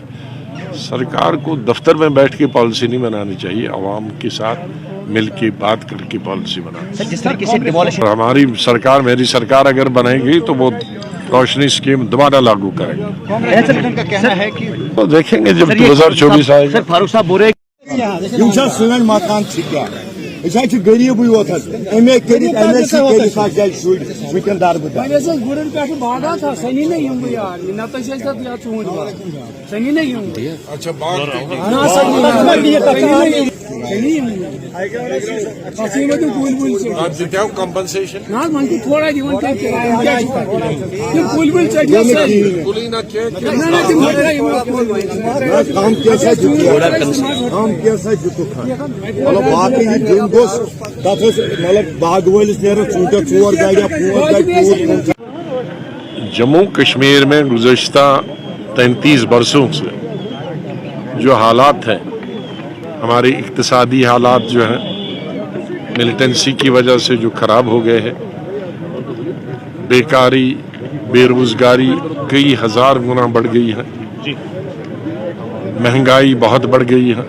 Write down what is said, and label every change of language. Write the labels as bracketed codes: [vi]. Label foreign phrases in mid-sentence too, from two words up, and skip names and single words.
[ur] سرکار کو دفتر میں بیٹھ کے پالیسی نہیں بنانی چاہیے، عوام کے ساتھ مل کے بات کر کے پالیسی بنانی چاہیے. جس طریقے سے ہماری سرکار، میری سرکار اگر بنے گی تو وہ روشنی اسکیم دوبارہ لاگو کریں گے. کا کہنا ہے کہ تو دیکھیں گے جب 2024 آئے گا. فاروق صاحب بول رہے [ks] سن مکان غریب یوت ونکن دربدار گرن پہ باغات سنی نا یار نت ژوٗنٛٹھۍ سنی نا اچھا کمپنسیشن نا وی تھوڑا کُلۍ وُلۍ ژٔٹۍ مطلب باقی یہ دن گوس تک مطلب باغ ولس نیرن ژوٗنٛٹھٮ۪س 4 گاڑِ 5 گاڑِ. [ur] جموں کشمیر میں گزشتہ 33 برسوں سے جو حالات ہیں، ہمارے اقتصادی حالات جو ہیں ملیٹنسی کی وجہ سے جو خراب ہو گئے ہیں، بیکاری، بے روزگاری کئی ہزار گنا بڑھ گئی ہے، مہنگائی بہت بڑھ گئی ہے.